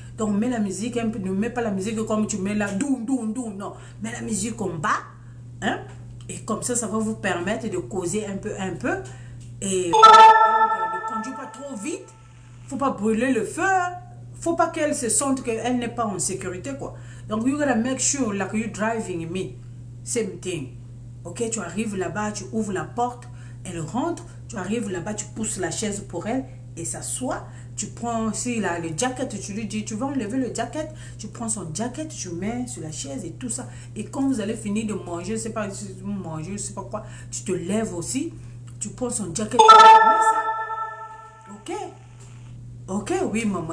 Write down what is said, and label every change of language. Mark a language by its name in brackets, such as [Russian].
[French] Donc, mets la musique un peu, ne mets pas la musique comme tu mets là, doum, doum, doum, non. Mets la musique en bas, hein. Et comme ça va vous permettre de causer un peu. Et donc, ne conduis pas trop vite. Faut pas brûler le feu. Faut pas qu'elle se sente qu'elle n'est pas en sécurité, quoi. Donc, [English] you gotta make sure like you driving me. Same thing. [French] Ok, tu arrives là-bas, tu ouvres la porte, elle rentre. Tu arrives là-bas, tu pousses la chaise pour elle. Et s'assoit, tu prends aussi là, le jacket, tu lui dis, tu vas enlever le jacket, tu prends son jacket, tu mets sur la chaise et tout ça. Et quand vous allez finir de manger, je sais pas, manger, je sais pas quoi, tu te lèves aussi, tu prends son jacket, tu mets ça. Ok? Ok, oui, maman.